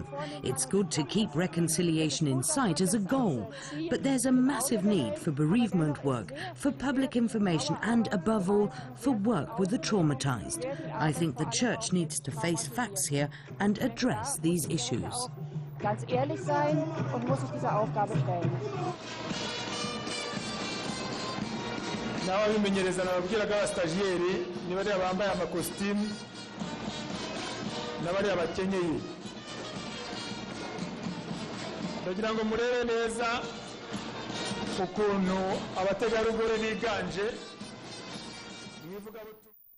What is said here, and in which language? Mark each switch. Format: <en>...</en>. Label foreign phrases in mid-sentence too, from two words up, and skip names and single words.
<en>It's good to keep reconciliation in sight as a goal, but there's a massive need for bereavement work, for public information, and above all, for work with the traumatized. I think the church needs to face facts here and address these issues.</en> <de>Ganz ehrlich sein und muss sich dieser Aufgabe stellen.</de> <rw>N'ababimenyereza nababwiraga abastajiyeri ni bariya bambaye amakositimu n'abariya bakenyeye. Ndagira ngo murebe neza ukuntu abategarugori biganje.</rw>